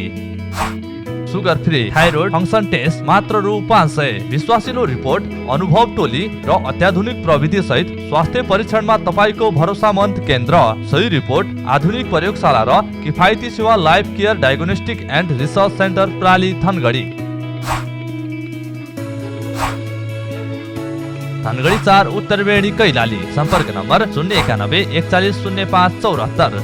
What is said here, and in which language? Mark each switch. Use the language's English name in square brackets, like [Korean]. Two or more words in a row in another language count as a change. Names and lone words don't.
[English] sugar free thyroid function test [Nepali] मात्र रु 500। विश्वासिलो रिपोर्ट, अनुभव टोली र अत्याधुनिक प्रविधि सहित स्वास्थ्य परीक्षणमा तपाईको भरोसामन्द केन्द्र। सही रिपोर्ट, आधुनिक प्रयोगशाला र किफायती सेवा लाइफ केयर डायग्नोस्टिक एंड रिसर्च सेंटर प्राली धनगढी। धनगढी 4 उत्तर बेडी कैलाली। संपर्क नम्बर 091 41 05 74।